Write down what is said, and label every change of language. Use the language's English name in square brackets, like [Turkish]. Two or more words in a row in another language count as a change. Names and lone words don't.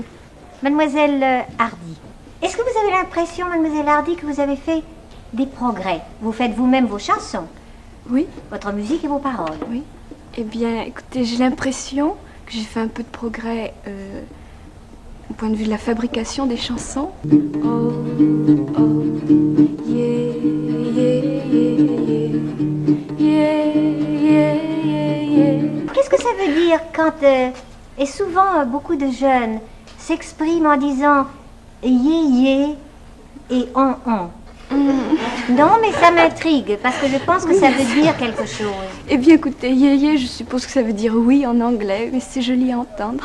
[French] Mademoiselle Hardy, est-ce que vous avez l'impression, Mademoiselle Hardy, que vous avez fait des progrès? Vous faites vous-même vos chansons? Oui. Votre musique et vos paroles? Oui. Eh bien, écoutez, j'ai l'impression que j'ai fait un peu de progrès point de vue de la fabrication des chansons. [English] Oh, oh, yeah, yeah, yeah, yeah, yeah, yeah, yeah. [French] Qu'est-ce que ça veut dire quand, et souvent beaucoup de jeunes s'expriment en disant yé et on. Non, mais ça m'intrigue parce que je pense que ça veut dire quelque chose. Eh bien, écoutez, yé, je suppose que ça veut dire oui en anglais, mais c'est joli à entendre.